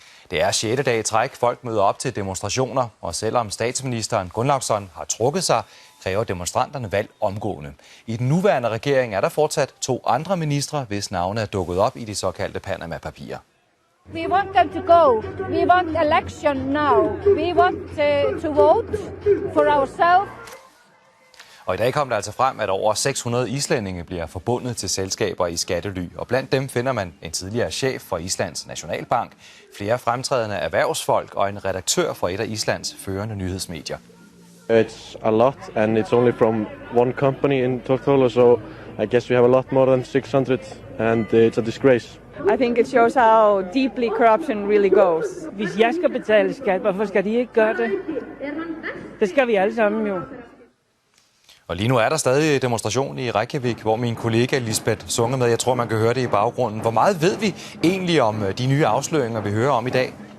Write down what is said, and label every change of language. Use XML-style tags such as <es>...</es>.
<da>Det er 6. dag i træk, folk møder op til demonstrationer, og selvom statsministeren Gunnlaugsson har trukket sig, kræver demonstranterne valg omgående. I den nuværende regering er der fortsat 2 andre ministre, hvis navne er dukket op i de såkaldte Panama-papirer.</da> <en>We want them to go. We want election now. We want to vote for ourselves.</en> <da>Og i dag kom det altså frem, at over 600 islændinge bliver forbundet til selskaber i skattely. Og blandt dem finder man en tidligere chef for Islands Nationalbank, flere fremtrædende erhvervsfolk og en redaktør for et af Islands førende nyhedsmedier.</da> <en>It's a lot, and it's only from one company in total, so I guess we have a lot more than 600, and it's a disgrace. I think it shows how deeply corruption really goes.</en> <da>Hvis jeg skal betale skat, hvorfor skal de ikke gøre det? Det skal vi alle sammen jo. Og lige nu er der stadig demonstration i Reykjavik, hvor min kollega Lisbeth Sunge med. Jeg tror, man kan høre det i baggrunden. Hvor meget ved vi egentlig om de nye afsløringer, vi hører om i dag?</da>